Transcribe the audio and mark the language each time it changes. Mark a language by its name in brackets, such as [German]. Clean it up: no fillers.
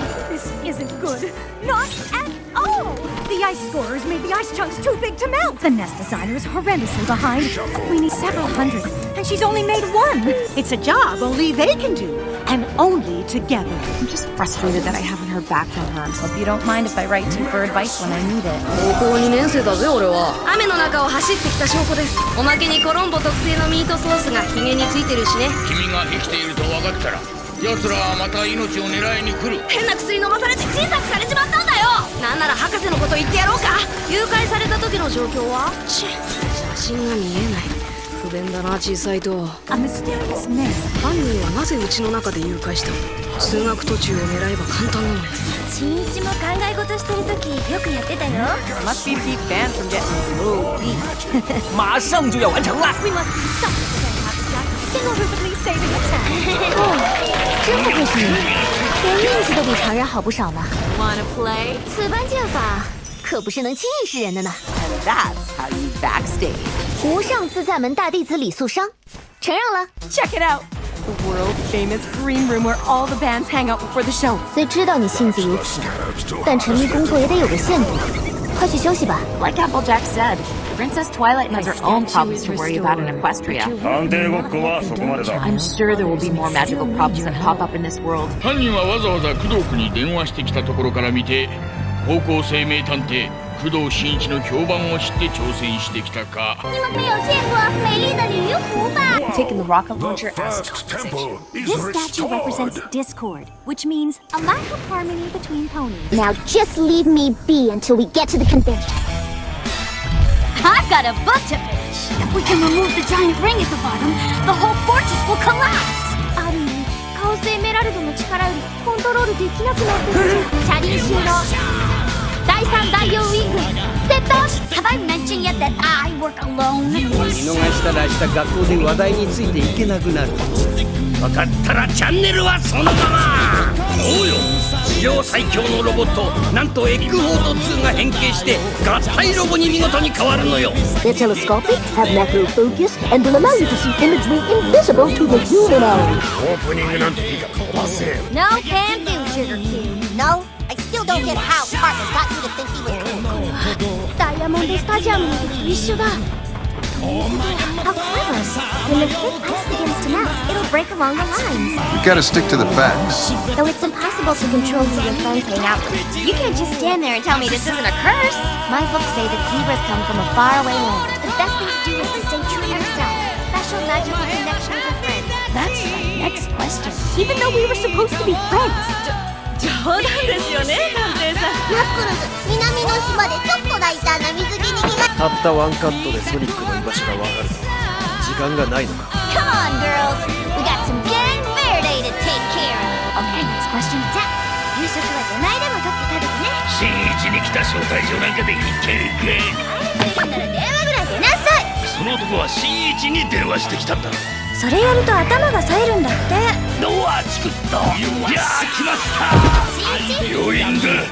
[English] This isn't good. Not at all. The ice scorers made the ice chunks too big to melt. The nest designer is horrendously behind. We need several hundred, and she's only made 1. It's a job only they can do, and only together. I'm just frustrated that I haven't heard back from her. Hope you don't mind if I write to you for advice when I need it. [Japanese] 高校2年生だぜ俺は。雨の中を走ってきた証拠です。おまけにコロンボ特製のミートソースがヒゲについてるしね。君が生きていると分かったら奴らはまた命を狙いに来る。変な薬飲まされて小さくされちまったんだよ。なんなら博士のこと言ってやろうか。誘拐された時の状況は？写真が見えない。不便だな小さいと。 [English] A mysterious man. [Japanese] 犯人はなぜうちの中で誘拐したの？通学途中を狙えば簡単なのに。新一も考え事してる時よくやってたよ。 [English] Must be to keep fans from getting low beat. [Chinese] 马上就要完成了。 [English] We must do something to have Jack single-handedly saving the town. [Chinese] 真不可惜，连运气都比常人好不少呢。 [English] Wanna play? [Chinese] 此般剑法可不是能轻易示人的呢。 [English] And that's how you backstage. [Chinese] 无上自在门大弟子李素商，承让了。 [English] Check it out. The world-famous green room where all the bands hang out before the show. [Chinese] 虽知道你性子如此，但沉迷工作也得有个限度。快去休息吧。 [English] Like Applejack said, Princess Twilight has her own problems to worry about in Equestria. I'm sure there will be more magical problems that pop up in this world. [Japanese] 犯人はわざわざ工藤君に電話してきたところから見て、高校生名探偵工藤新一の評判を知って挑戦してきたか。 [Chinese] 你们没有见过美丽的鲤鱼湖吧？ [English] Taking the rocket launcher as This statue represents discord, which means a lack of harmony between ponies. Now just leave me be until we get to the convention. I've got a book to finish. If we can remove the giant ring at the bottom, the whole fortress will collapse. [Japanese] ある意味カオスエメラルドの力よりコントロールできなくなってる。車輪収納。第3第4ウィングセット。 [English] Have I mentioned yet that I work alone? [Japanese] 見逃したら明日学校で話題についていけなくなる。分かったらチャンネルはそのまま。そうよ、史上最強のロボット、なんとエッグフォード2が変形して合体ロボに見事に変わるのよ。 [English] They're telescopic, have macro focus, and will allow you to see imagery invisible to the human eye. [Japanese] オープニングなんていいか飛ばせ。 [English] No can do, Sugar Cube. No, I still don't get how Parker got you to think he was cool. [Japanese] ダイヤモンドスタジアムの時と一緒だ。 [English] How clever. When the thick ice begins to melt, it'll break along the lines. You gotta stick to the facts. Though it's impossible to control who your friends hang out with. You can't just stand there and tell me this isn't a curse. My books say that zebras come from a faraway land. The best thing to do is to stay true to yourself. Special magical connection with your friends. That's my next question. Even though we were supposed to be friends. [Japanese] 冗談ですよね、探偵さん。ナックルズ、南の島でちょっと大胆な水着に着替え。たったワンカットでソニックの居場所がわかる。時間がないのか。 [English] Come on, girls. We got some gang Verde to take care of. [Japanese] 新一に来た招待状なんかでいけいけ。帰るなら電話ぐらい出なさい。その男は新一に電話してきたんだ。それやると頭が冴えるんだって。ドアチクッと。いやー来ました。病院だ。